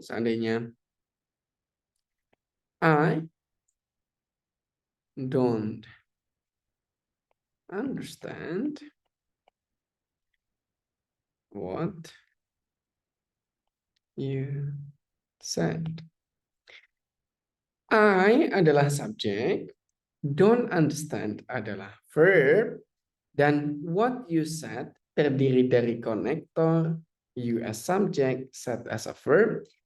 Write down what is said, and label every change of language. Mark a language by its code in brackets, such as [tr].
[id] Seandainya [en] I don't understand what you said. [id] I adalah subjek. Don't understand adalah verb. Dan what you said terdiri dari konektor, [en] you as subject, said as a verb.